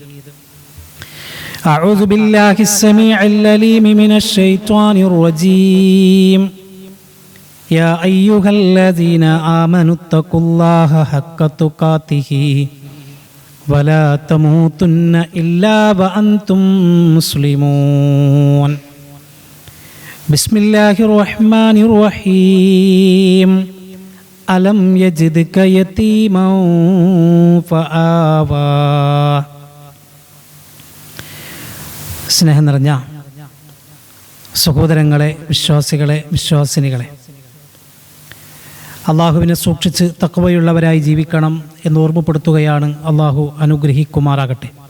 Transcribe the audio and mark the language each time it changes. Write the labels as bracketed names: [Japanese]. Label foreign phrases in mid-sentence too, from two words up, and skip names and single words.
[Arabic] أعوذ بالله السميع العليم من الشيطان الرجيم يا أيها الذين آمنوا اتقوا الله حق تقاته ولا تموتن إلا وأنتم مسلمون بسم الله الرحمن الرحيم ألم يجدك يتيما [Malayalam] فآوى സ്നേഹം നിറഞ്ഞ സഹോദരങ്ങളെ, വിശ്വാസികളെ, വിശ്വാസിനികളെ, അള്ളാഹുവിനെ സൂക്ഷിച്ച് തഖ്വയുള്ളവരായി ജീവിക്കണം എന്ന് ഓർമ്മപ്പെടുത്തുകയാണ്. അള്ളാഹു അനുഗ്രഹിക്കുമാറാകട്ടെ.